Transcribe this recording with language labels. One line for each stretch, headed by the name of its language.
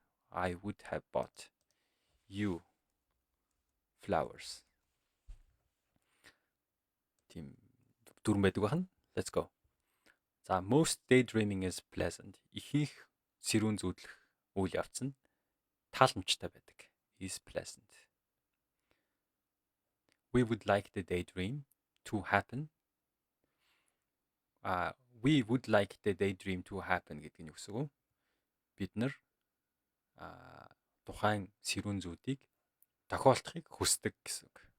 English: I would have bought you flowers.
Mongolian: Тийм дүрэн байдаг байх нь.
English: Let's go. За most daydreaming is pleasant.
Mongolian: Ихэнх сэрүүн зүүдлэх үйл явц нь тааламжтай байдаг.
English: Is pleasant. We would like the daydream to happen. We would like the daydream to happen
Mongolian: гэдэг нь юу гэсэн үг? Бид нар тухайн сэрүүн зүүдийг тохиолдохыг хүсдэг гэсэн үг.